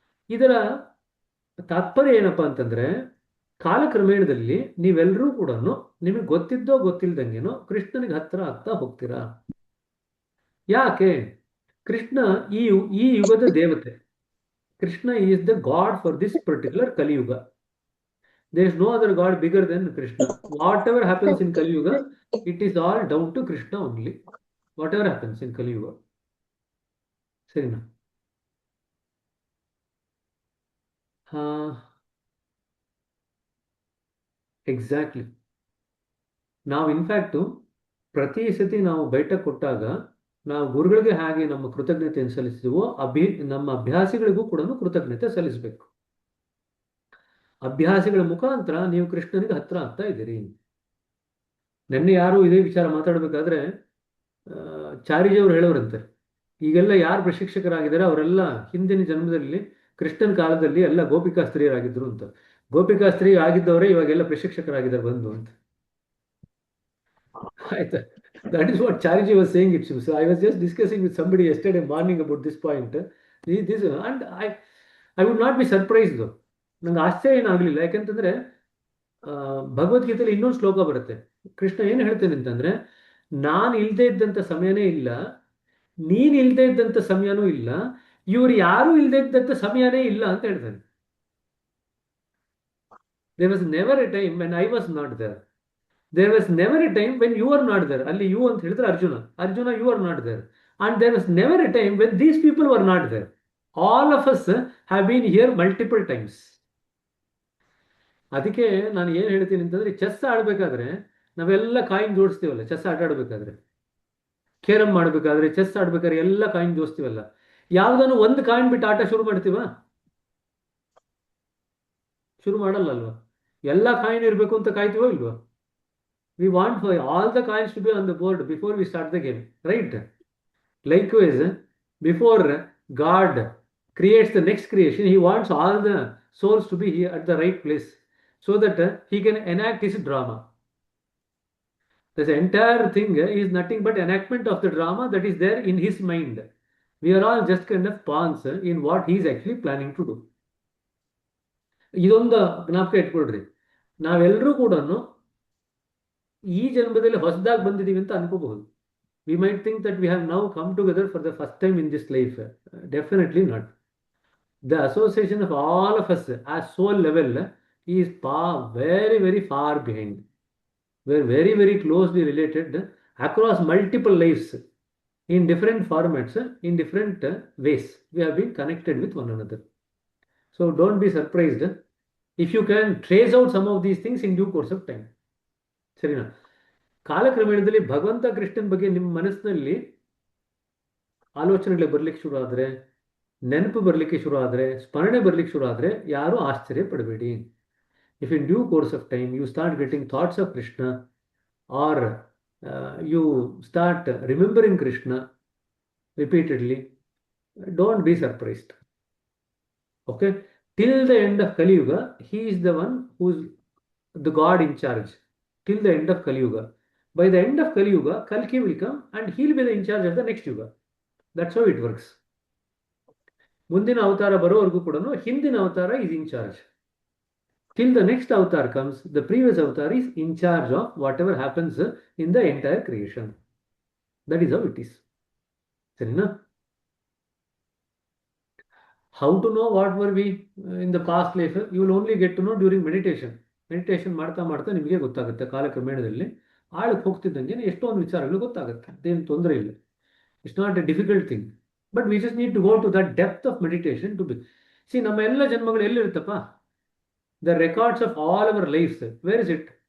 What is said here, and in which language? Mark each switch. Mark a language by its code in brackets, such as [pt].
[kn] ಇದರ ತಾತ್ಪರ್ಯ ಏನಪ್ಪಾ ಅಂತಂದ್ರೆ, ಕಾಲಕ್ರಮೇಣದಲ್ಲಿ ನೀವೆಲ್ಲರೂ ಕೂಡ ನಿಮಗೆ ಗೊತ್ತಿದ್ದೋ ಗೊತ್ತಿಲ್ದಂಗೆನೋ ಕೃಷ್ಣನಿಗೆ ಹತ್ರ ಆಗ್ತಾ ಹೋಗ್ತೀರಾ. ಯಾಕೆ? ಕೃಷ್ಣ ಈ ಯುಗದ ದೇವತೆ. [en] Krishna is the god for this particular Kaliyuga. There is no other God bigger than Krishna. Whatever happens in Kali Yuga, it is all down to Krishna only. Whatever happens in Kali Yuga. [kn] ಸರಿನಾ? [en] Exactly. [kn] ನಾವು in fact ಪ್ರತಿ ಸತಿ ನಾವು ಬೈಠ ಕೊಟ್ಟಾಗ ನಾವು ಗುರುಗಳಿಗೆ ಹಾಗೆ ನಮ್ಮ ಕೃತಜ್ಞತೆಯನ್ನು ಸಲ್ಲಿಸಿದೆವೋ ನಮ್ಮ ಅಭ್ಯಾಸಿಗಳಿಗೂ ಕೂಡ ಕೃತಜ್ಞತೆ ಸಲ್ಲಿಸಬೇಕು. ಅಭ್ಯಾಸಿಗಳ ಮುಖಾಂತರ ನೀವು ಕೃಷ್ಣನಿಗೆ ಹತ್ರ ಆಗ್ತಾ ಇದ್ದೀರಿ. ನೆನ್ನೆ ಯಾರು ಇದೇ ವಿಚಾರ ಮಾತಾಡಬೇಕಾದ್ರೆ ಚಾರಿಜಿಯವರು ಹೇಳೋರಂತೆ, ಈಗೆಲ್ಲ ಯಾರು ಪ್ರಶಿಕ್ಷಕರಾಗಿದ್ದಾರೆ ಅವರೆಲ್ಲ ಹಿಂದಿನ ಜನ್ಮದಲ್ಲಿ ಕೃಷ್ಣನ ಕಾಲದಲ್ಲಿ ಎಲ್ಲ ಗೋಪಿಕಾ ಸ್ತ್ರೀಯರಾಗಿದ್ರು ಅಂತ. ಗೋಪಿಕಾ ಸ್ತ್ರೀ ಆಗಿದ್ದವರೇ ಇವಾಗೆಲ್ಲ ಪ್ರಶಿಕ್ಷಕರಾಗಿದ್ದಾರೆ ಬಂದು ಅಂತ. ಆಯ್ತಾ? [en] That is what Chariji was saying it. So I was just discussing with somebody yesterday morning about this point. And I would not be surprised though. [kn] ನಂಗೆ ಆಶ್ಚರ್ಯ ಏನಾಗಲಿಲ್ಲ. ಯಾಕಂತಂದ್ರೆ ಭಗವದ್ಗೀತೆಯಲ್ಲಿ ಇನ್ನೊಂದು ಶ್ಲೋಕ ಬರುತ್ತೆ. ಕೃಷ್ಣ ಏನು ಹೇಳ್ತೇನೆ ಅಂತಂದ್ರೆ, ನಾನು ಇಲ್ದೇ ಇದ್ದಂಥ ಸಮಯನೇ ಇಲ್ಲ, ನೀನು ಇಲ್ದೇ ಇದ್ದಂಥ ಸಮಯನೂ ಇಲ್ಲ, ಇವ್ರು ಯಾರು ಇಲ್ದೇ ಇದ್ದಂಥ ಸಮಯನೇ ಇಲ್ಲ ಅಂತ ಹೇಳ್ತಾನೆ. [en] There was never a time when I was not there. There was never a time when you are not there. [kn] ಅಲ್ಲಿ [en] you [kn] ಅಂತ ಹೇಳಿದ್ರೆ [en] Arjuna you are not there. And there was never a time when these people were not there. All of us have been here multiple times. [kn] ಅದಕ್ಕೆ ನಾನು ಏನು ಹೇಳ್ತೀನಿ ಅಂತಂದ್ರೆ, chess ಆಡಬೇಕಾದ್ರೆ ನಾವೆಲ್ಲ coin ಜೋಡಿಸ್ತೀವಲ್ಲ, chess ಆಟ ಆಡಬೇಕಾದ್ರೆ, ಕೇರಮ್ ಮಾಡಬೇಕಾದ್ರೆ, ಚೆಸ್ ಆಡ್ಬೇಕಾದ್ರೆ ಎಲ್ಲ ಕಾಯಿನ್ ಜೋಡಿಸ್ತೀವಲ್ಲ, ಯಾವುದನ್ನು ಒಂದು ಕಾಯಿನ್ ಬಿಟ್ಟು ಆಟ ಶುರು ಮಾಡ್ತೀವ? ಶುರು ಮಾಡಲ್ಲ ಅಲ್ವಾ? ಎಲ್ಲ ಕಾಯಿನ್ ಇರಬೇಕು ಅಂತ ಕಾಯ್ತೀವೋ ಇಲ್ವಾ? We want for all the coins to be on the board before we start the game, right? Likewise, before God creates the next creation, He wants all the souls to be here at the right place so that He can enact His drama. This entire thing is nothing but enactment of the drama that is there in His mind. We are all just kind of pawns in what He is actually planning to do. ಇದೊಂದು ಜ್ಞಾಪಕ ಇಟ್ಕೊಳ್ರಿ. ನಾವೆಲ್ಲರೂ ಕೂಡ ಈ ಜನ್ಮದಲ್ಲಿ ಹೊಸದಾಗಿ ಬಂದಿದ್ದೀವಿ ಅಂತ ಅನ್ಕೋಬಹುದು. [en] We might think that we have now come together for the first time in this life. Definitely not. The association of all of us as soul level is very very far behind. We are very very closely related across multiple lives in different formats, in different ways. We have been connected with one another. So don't be surprised if you can trace out some of these things in due course of time. [kn] ಸರಿನಾ? ಕಾಲಕ್ರಮೇಣದಲ್ಲಿ ಭಗವಂತ ಕೃಷ್ಣನ ಬಗ್ಗೆ ನಿಮ್ಮ ಮನಸ್ಸಿನಲ್ಲಿ ಆಲೋಚನೆಗಳು ಬರ್ಲಿಕ್ಕೆ ಶುರು ಆದರೆ, ನೆನಪು ಬರಲಿಕ್ಕೆ ಶುರು ಆದರೆ, ಸ್ಮರಣೆ ಬರ್ಲಿಕ್ಕೆ ಶುರು ಆದರೆ ಯಾರು ಆಶ್ಚರ್ಯ ಪಡಬೇಡಿ. [en] If in due course of time you start getting thoughts of Krishna or you start remembering Krishna repeatedly, don't be surprised. Okay? Till the end of Kali Yuga, He is the one who is the God in charge. Till the end of Kali Yuga. By the end of Kali Yuga, Kalki will come and he will be in charge of the next Yuga. That's how it works. [kn] ಮುಂದಿನ ಅವತಾರ ಬರೋವರೆಗೂ ಕೂಡ ಹಿಂದಿನ ಅವತಾರ [en] is in charge. Till the next avatar comes, the previous avatar is in charge of whatever happens in the entire creation. That is how it is. [kn] ಸರಿನಾ? [en] How to know what were we in the past life? You will only get to know during meditation. [kn] Meditation ಮಾಡ್ತಾ ಮಾಡ್ತಾ ನಿಮಗೆ ಗೊತ್ತಾಗುತ್ತೆ. ಕಾಲಕ್ರಮೇಣದಲ್ಲಿ ಆಳಕ್ಕೆ ಹೋಗ್ತಿದ್ದಂಗೆ ಎಷ್ಟೊಂದು ವಿಚಾರಗಳು ಗೊತ್ತಾಗುತ್ತೆ. ಅದೇನು ತೊಂದರೆ ಇಲ್ಲ. [en] It's not a difficult thing. But we just need to go to that depth of meditation to be. [kn] C, ನಮ್ಮ ಎಲ್ಲ ಜನ್ಮಗಳು ಎಲ್ಲಿರುತ್ತಪ್ಪ? [en] The records of all our lives, where is it?